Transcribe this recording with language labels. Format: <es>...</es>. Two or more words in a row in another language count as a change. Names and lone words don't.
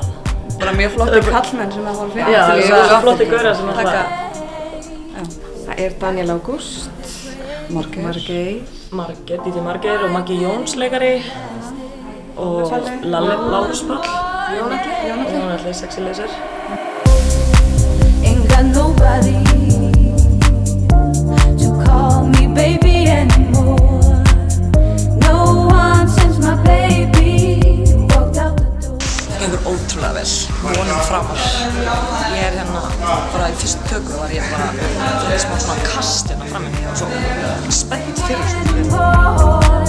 <is>Bara mjög flotti karlmenn sem það voru fyrir. Já, það er flotti gaurar sem alltaf. Það Daniel August, Margeir, DJ Margeir og Maggi Jóns leikari og Lárus Pall. Jón Atli,</is> <en>sexy laser. Ain't got nobody to call me baby anymore. No one since my baby walked out the door.</en> <is>Gengur ótrúlega vel, vonum framar. Ég hérna bara í fyrstu tökur var ég bara smá svona kast hérna frammi og svo spennt fyrir þessu.</is>